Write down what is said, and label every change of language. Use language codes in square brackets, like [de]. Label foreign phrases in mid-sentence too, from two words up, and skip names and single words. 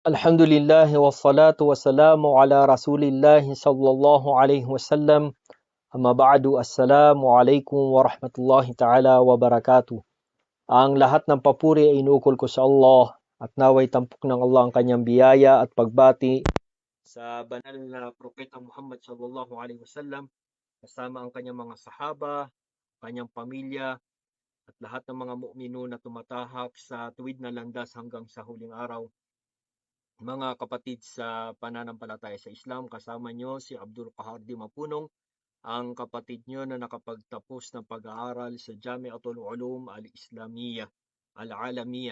[ar] الحمد لله والصلاة والسلام على رسول الله صلى الله عليه وسلم. أما بعد السلام عليكم ورحمة الله تعالى وبركاته. [tl] Ang lahat ng papuri ay inuukol ko sa Allah at naway tampok ng Allah ang kanyang biyaya at pagbati sa banal na propeta Muhammad [ar] صلى الله عليه وسلم [tl] kasama ang kanyang mga sahaba, kanyang pamilya at lahat ng mga mu'minun na tumatahak sa tuwid na landas hanggang sa huling araw. Mga kapatid sa pananampalataya sa Islam, kasama nyo si Abdul Qahar Di Mapunong, ang kapatid nyo na nakapagtapos ng pag-aaral sa Jami'atul Ulum Al-Islamiyah, Al-Alamiyah.